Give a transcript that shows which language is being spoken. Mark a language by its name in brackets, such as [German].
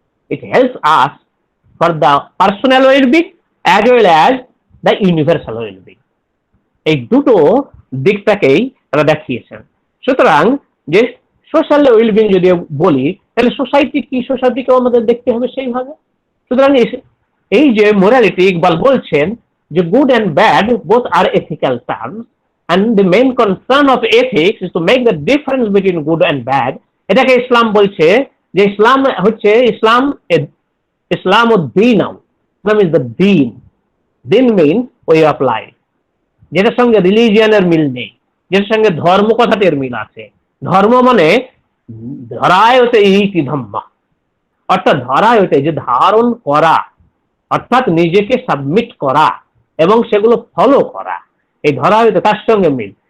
[English] It helps us for the personal wellbeing as well as the universal wellbeing. [Bangla] এই দুটো দিকটাকেই তারা দেখিয়েছেন। সুতরাং যে সোশ্যাল ওয়েলবিং যদি বলি, তাহলে সোসাইটি কি, সোসাইটিকেও আমাদের দেখতে হবে সেইভাবে। সুতরাং এই যে মোরালিটি, ইকবাল বলছেন যে [English] Good and bad both are ethical terms, and the main concern of ethics is to make the difference between good and bad. [Bangla] এটাকে ইসলাম বলছে যে ইসলাম হচ্ছে ইসলাম উদ্দীন, [English] Islam is the দিন। দিন means way of life, [Bangla] যেটার সঙ্গে রিলিজিয়ানের মিল নেই, যেটার সঙ্গে ধর্ম কথাটির মিল আছে। ধর্ম মানে ধরায় হতে ইতি ধম্ম, অর্থাৎ ধরায় হতে যে ধারণ করা, অর্থাৎ নিজেকে সাবমিট করা এবং সেগুলো ফলো করা, এই ধরা হইতে তার সঙ্গে মিল।